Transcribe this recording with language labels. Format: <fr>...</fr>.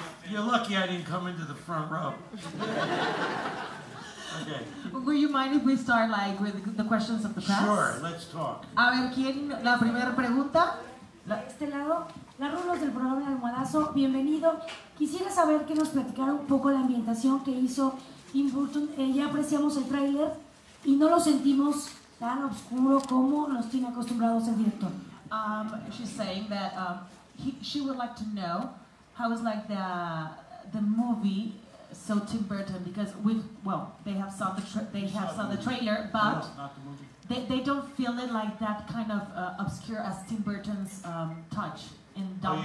<en>You're lucky I didn't come into the front row. Okay. Will you mind if we start like with the questions of the press? Sure, let's talk.</en> <es>A ver, ¿quién? La primera pregunta. De este lado, la Rulos del programa El Almohadazo, bienvenido. Quisiera saber que nos platicara un poco la ambientación que hizo Tim Burton. Ya apreciamos el tráiler y no lo sentimos tan oscuro como nos tiene acostumbrados el director.</es> <en>She's saying that she would like to know how is like the movie. So Tim Burton, because they have saw the trailer, but not the movie. They don't feel it like that kind of obscure as Tim Burton's touch in Dumbo.</en>